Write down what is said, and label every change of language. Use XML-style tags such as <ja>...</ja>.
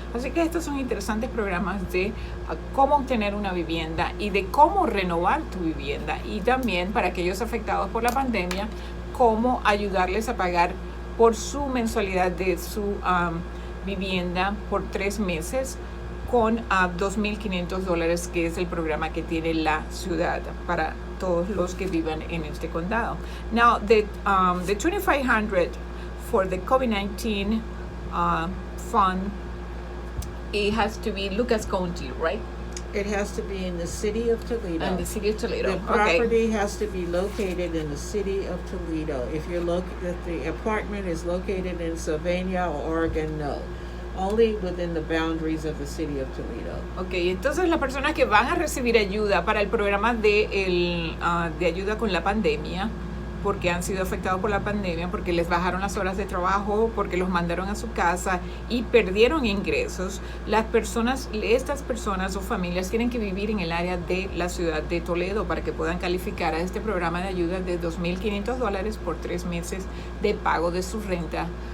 <es>Así que estos son interesantes programas de cómo obtener una vivienda y de cómo renovar tu vivienda, y también para aquellos afectados por la pandemia, cómo ayudarles a pagar por su mensualidad de su vivienda por 3 meses con $2,500, que es el programa que tiene la ciudad para todos los que vivan en este condado.</es> <en>Now, the $2,500 for the COVID-19 fund, it has to be Lucas County, right? It has to be in the city of Toledo. In the city of Toledo. The property has to be located in the city of Toledo. If the apartment is located in Sylvania or Oregon, no. Only within the boundaries of the city of Toledo.</en> <es>Okay, entonces las personas que van a recibir ayuda para el programa de ayuda con la pandemia, porque han sido afectados por la pandemia, porque les bajaron las horas de trabajo, porque los mandaron a su casa y perdieron ingresos, estas personas o familias tienen que vivir en el área de la ciudad de Toledo para que puedan calificar a este programa de ayuda de $2,500 por 3 meses de pago de su renta.</es>